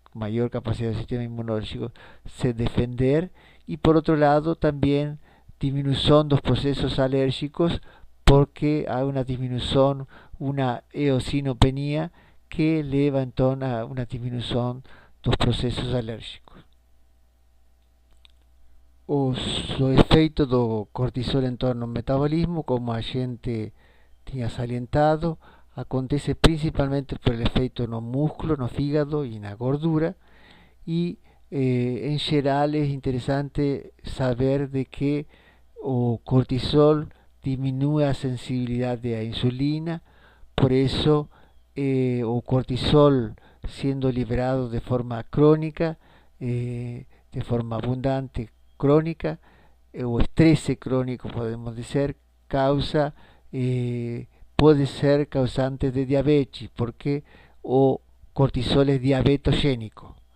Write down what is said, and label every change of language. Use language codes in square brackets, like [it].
[es] mayor capacidad del sistema inmunológico se defender, y por otro lado también disminución de los procesos alérgicos, porque hay una disminución, una eosinopenia que lleva entonces a una disminución de los procesos alérgicos. [pt] Os efeitos do cortisol em torno ao metabolismo, como a gente tinha salientado, acontece principalmente por el efeito no músculo, no fígado e na gordura, e em geral é interessante saber de que o cortisol diminui a sensibilidade à insulina. [es] Por eso o cortisol, siendo liberado de forma crónica, de forma abundante, crónica, o estrés crónico podemos decir, causa, puede ser causante de diabetes, porque o cortisol es diabetogénico.